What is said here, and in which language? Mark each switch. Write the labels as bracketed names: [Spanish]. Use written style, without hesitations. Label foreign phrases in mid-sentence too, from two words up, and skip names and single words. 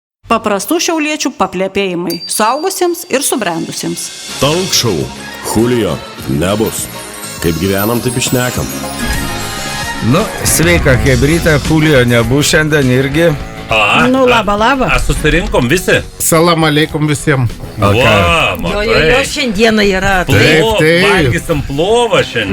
[Lithuanian] Paprastų šiauliečių paplepėjimai suaugusiems ir subrendusiems. [English] Talk show. [Lithuanian] Julio nebus. Kaip gyvenam, taip išnekam. Nu, sveika, hebrytė, Julio nebus šiandien irgi. Nu, laba. Susirinkom visi. [Arabic] سلام عليكم [Lithuanian] visiems. Jo, šiandieną yra. Taip. Valgysim plovą šiandien.